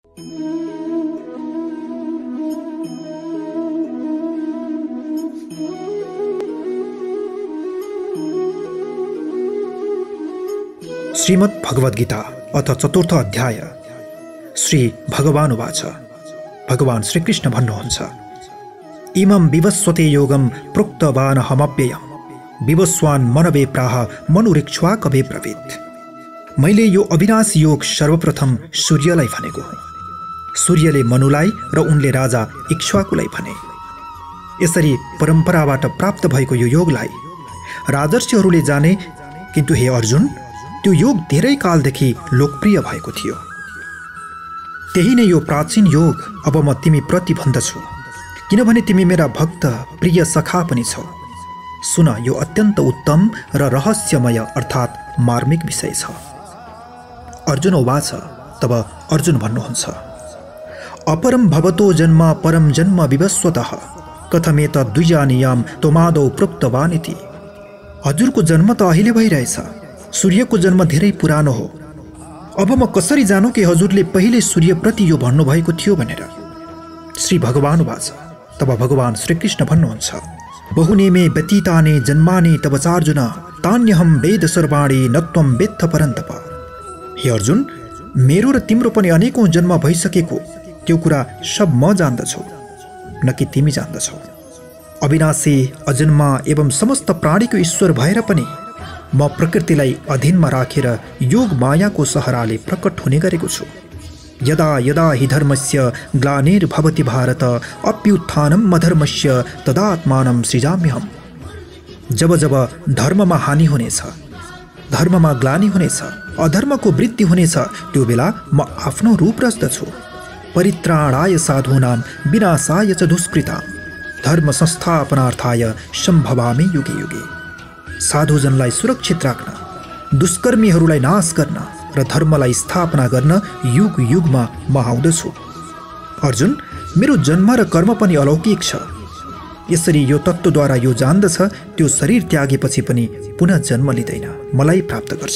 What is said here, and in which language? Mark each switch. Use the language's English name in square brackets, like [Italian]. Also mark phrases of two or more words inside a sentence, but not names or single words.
[Sanskrit] श्रीमद् भगवद गीता अथ चतुर्थ अध्याय। श्री भगवान उवाच। [Nepali] भगवान श्रीकृष्ण भन्नुहुन्छ, [Sanskrit] इमं विवस्वते योगं प्रोक्तवानहमव्ययम् विवस्वान् मनवे प्राह मनुरिक्ष्वाकवे ब्रवीत्। [Nepali] मैले यो अविनाशी योग सर्वप्रथम सूर्यलाई भनेको हुँ। सूर्यले मनुलाई र उनले राजा इक्ष्वाकुलाई भने। यसरी परम्पराबाट प्राप्त भएको यो योगलाई राजर्षिहरूले जाने, किन्तु हे अर्जुन, त्यो योग धेरै कालदेखि लोकप्रिय भएको थियो। त्यही नै यो प्राचीन योग अब म तिमी प्रति भन्दछु, किनभने तिमी मेरा भक्त प्रिय सखा पनि छौ। सुन, यो अत्यन्त उत्तम र रहस्यमय अर्थात् मार्मिक विषय छ। [Sanskrit] अर्जुन उवाच। [Nepali] तब अर्जुन भन्नुहुन्छ, [Sanskrit] अपरम भवतो जन्म परम जन्म विवस्वतः कथमेतद् द्विजानीयां त्वमादौ प्रोक्तवानिति। [Nepali] हजुरको जन्म त अहिले भइरहेछ, सूर्यको जन्म धेरै पुरानो हो। अब म कसरी जानु कि हजुरले पहिले सूर्यप्रति यो भन्नुभएको थियो भनेर। [Sanskrit] श्री भगवान उवाच। [Nepali] तब भगवान श्रीकृष्ण भन्नुहुन्छ, [Sanskrit] बहुनेमे व्यतीतानि जन्मानि तव चार्जुन तान्यहं वेद सर्वाणि न त्वं वेत्थ परन्तप। [Nepali] हे अर्जुन, मेरो र तिम्रो पनि अनेकौं जन्म भइसकेको त्यो कुरा सब म जान्दछु, न कि तिमी जान्दछौ। अविनाशी अजन्मा एवं समस्त प्राणीको ईश्वर भएर पनि म प्रकृतिलाई अधीनमा राखेर योग मायाको सहाराले प्रकट हुने गरेको छु। [Sanskrit] यदा यदा हि धर्मस्य ग्लानिर्भवति भारत अप्युत्थानम् अधर्मस्य तदात्मानं सृजाम्यहम्। [Nepali] जब जब धर्ममा हानि हुनेछ, धर्ममा ग्लानि हुनेछ, अधर्मको वृद्धि हुनेछ, त्यो बेला म आफ्नो रूप रच्दछु। [Sanskrit] परित्राणाय साधूनां विनाशाय च दुष्कृतां धर्म संस्थापनार्थाय सम्भवामि युगे युगे। [Nepali] साधुजनलाई सुरक्षित राख्न, दुष्कर्मीहरूलाई नाश गर्न र धर्मलाई स्थापना गर्न युग युगमा म आउँदछु। अर्जुन, मेरो जन्म र कर्म पनि अलौकिक छ। यसरी यो तत्त्वद्वारा यो जान्दछ, त्यो शरीर त्यागेपछि पनि पुनः जन्म लिँदैन, मलाई प्राप्त गर्छ।